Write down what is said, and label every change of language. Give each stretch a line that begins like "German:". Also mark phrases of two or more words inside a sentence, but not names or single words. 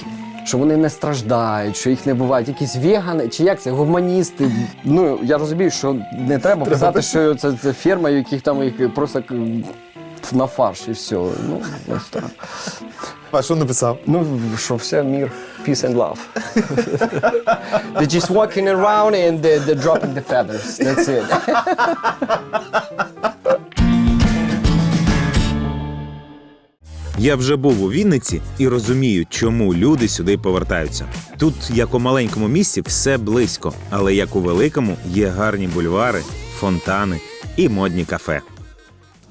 Ukrainian: Що вони не страждають, що їх не бувають. Якісь вегани, чи як це, гуманісти. Ну, я розумію, що не треба писати, що це ферма, яких там їх просто на фарш і все. Ну, ось так. А що написав? Ну, що все мир,
English: peace and love. They're just walking around and they're dropping the feathers. That's it.
Ukrainian: Я вже був у Вінниці і розумію, чому люди сюди повертаються. Тут, як у маленькому місті, все близько, але як у великому, є гарні бульвари, фонтани і модні кафе.